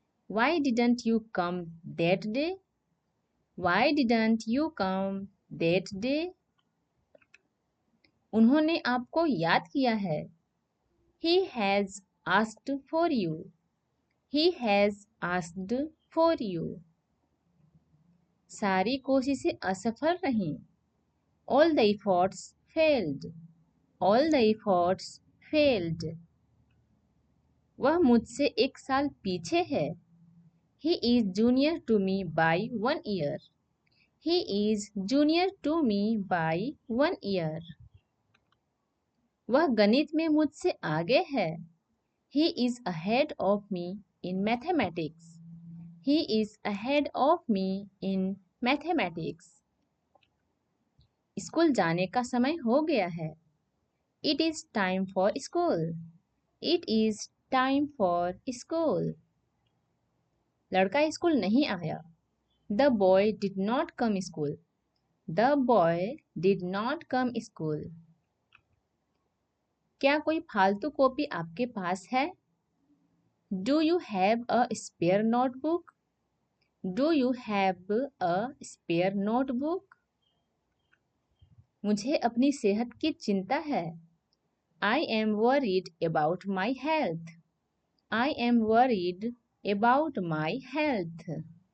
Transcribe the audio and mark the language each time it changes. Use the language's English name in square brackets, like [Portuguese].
[English] Why didn't you come that day? Why didn't you come that day? [Hindi] उन्होंने आपको याद किया है। [English] He has asked for you. He has asked for you. [Hindi] सारी कोशिशें असफल रहीं। [English] All the efforts failed. All the efforts failed. [Hindi] वह मुझसे 1 साल पीछे है। [English] He is junior to me by 1 year. He is junior to me by 1 year. [Hindi] वह गणित में मुझसे आगे है। [English] He is ahead of me in mathematics. He is ahead of me in mathematics. [Hindi] School जाने का समय हो गया है। [English] It is time for school. It is time for school. [Hindi] लड़का स्कूल नहीं आया। [English] The boy did not come school. The boy did not come school. [Hindi] क्या कोई फालतू कॉपी आपके पास है? [English] Do you have a spare notebook? Do you have a spare notebook? [Hindi] मुझे अपनी सेहत की चिंता है। [English] I am worried about my health. I am worried about my health.